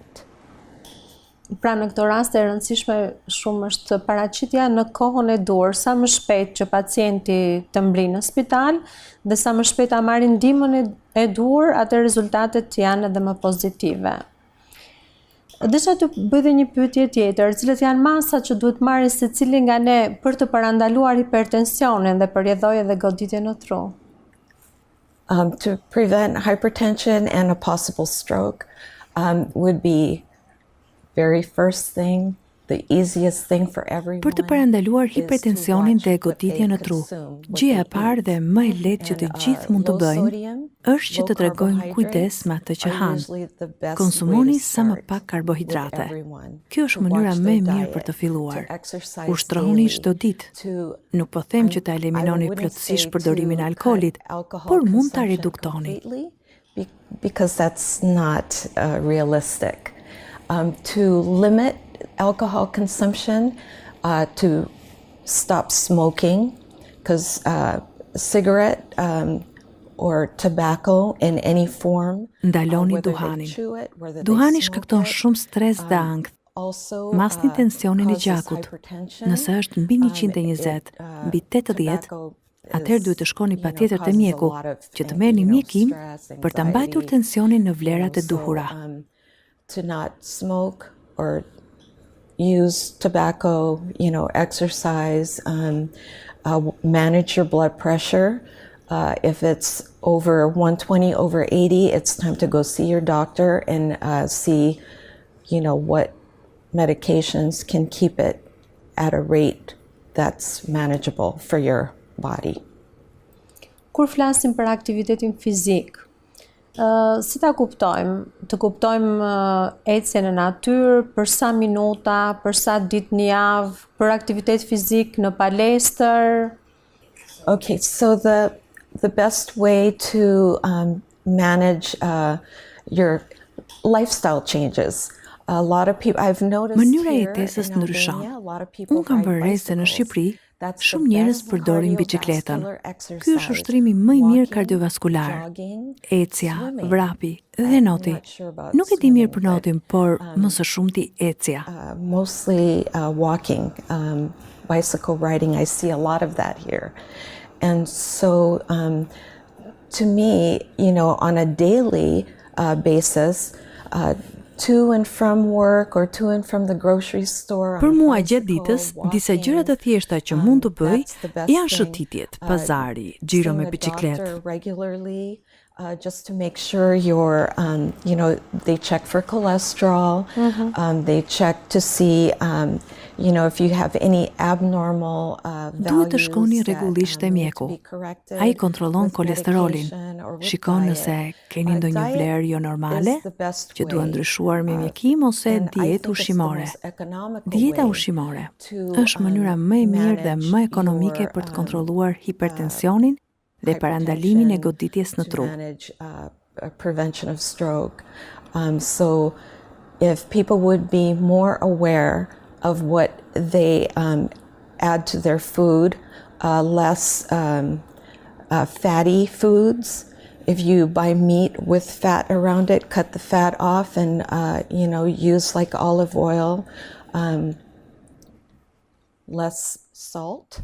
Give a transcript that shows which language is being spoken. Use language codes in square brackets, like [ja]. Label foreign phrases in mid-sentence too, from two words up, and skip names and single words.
[sq] Pra në këto raste e rëndësishme shumë është paraqitja në kohën e dur, sa më shpejt që pacienti të mbrinë në spital dhe sa më shpejt ta marrin ndihmën e dur, atë rezultatet janë edhe më pozitive. Desha të bëj dhe një pyetje tjetër, cilët janë masat që duhet marrë secili nga ne për të parandaluar hipertensionin dhe përjedhoj edhe goditjen në tru? [en] To prevent hypertension and a possible stroke would be very first thing, the easiest thing for everyone. [sq] Për të parandaluar hipertensionin dhe goditjen në tru, gjëja e parë dhe më e lehtë që të gjithë mund të bëjnë është që të tregojnë kujdes me atë që hanë. Konsumoni sa më pak karbohidrate. Kjo është mënyra më e mirë për të filluar. Ushtrohuni çdo ditë. Nuk po them që ta eliminoni plotësisht përdorimin e alkoolit, por mund ta reduktoni. [en] Because that's not realistic. To limit alcohol consumption, to stop smoking, because cigarette or tobacco in any form. [sq] Ndaloni duhanin. Duhani shkakton shumë stres dhe ankth. Masni tensionin e gjakut. Nëse është mbi 120, mbi 80, atëherë duhet të shkoni patjetër te mjeku, që të merrni mjekim për ta mbajtur tensionin në vlerat e duhura. [en] To not smoke or use tobacco, exercise, manage your blood pressure. If it's over 120, over 80, it's time to go see your doctor and see, what medications can keep it at a rate that's manageable for your body. [sq] Kur flasim për aktivitetin fizik, si ta kuptojmë? Të kuptojmë ecjen në natyrë, për sa minuta, për sa ditë në javë, për aktivitet fizik në palestër? [en] Okay, so the best way to manage your lifestyle changes. A lot of people I've noticed. [sq] Mënyra e jetesës ndryshon. Unë kam vënë se në Shqipëri shumë njerëz përdorin biçikletën. Ky është ushtrimi më i mirë kardiovaskular. Ecja, vrapi dhe noti. Nuk e di mirë për notin, por më së shumti ecja. [en] Mostly walking, bicycle riding. I see a lot of that here. And so to me, on a daily basis, to and from work or to and from the grocery store. [sq] Për mua gjatë ditës, disa gjëra të thjeshta që mund të bëj janë shëtitjet, pazari, xhiro me biçikletë. [en] Regularly, just to make sure you're, they check for cholesterol, they check to see, if you have any abnormal values. [sq] Duhet të shkoni rregullisht te mjeku. Ai kontrollon kolesterolin. Shikon nëse keni ndonjë vlerë jo normale, që duhet ndryshuar me mjekim ose dietë ushqimore. Dieta ushqimore është mënyra më e mirë dhe më ekonomike për të kontrolluar hipertensionin dhe parandalimin e goditjes në tru. [en] Prevention of stroke. So if people would be more aware of what they add to their food, less fatty foods. If you buy meat with fat around it, cut the fat off and use like olive oil, less salt.